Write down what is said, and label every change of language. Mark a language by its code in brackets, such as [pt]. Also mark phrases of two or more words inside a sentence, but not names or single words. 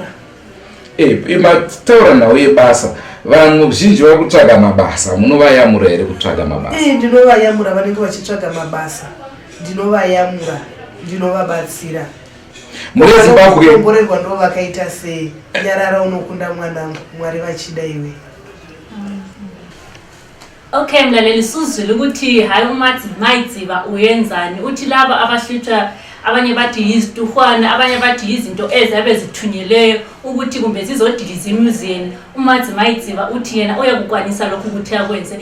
[sn] Mataura nhau yebasa, vanhu vazhinji vari kutsvaga mabasa, munovayamura here kutsvaga mabasa? Ndinovayamura vanenge vachitsvaga mabasa, ndinovayamura, ndinovabatsira. Muri Zimbabwe omborerwa ndo vakaita sei, nyarara unokunda mwanangu, Mwari vachida iwe. [nd] Okay mlaleli, sizwile ukuthi hayi uMadziva uyenzani. Uthi laba abahlutshwa, abanye bathi yizituhwana, abanye bathi yizinto ezabe zithunyeleyo ukuthi kumbe zizodiliza imuzeni. uMadziva uthi yena uyakukwanisa lokhu ukuthi akwenze.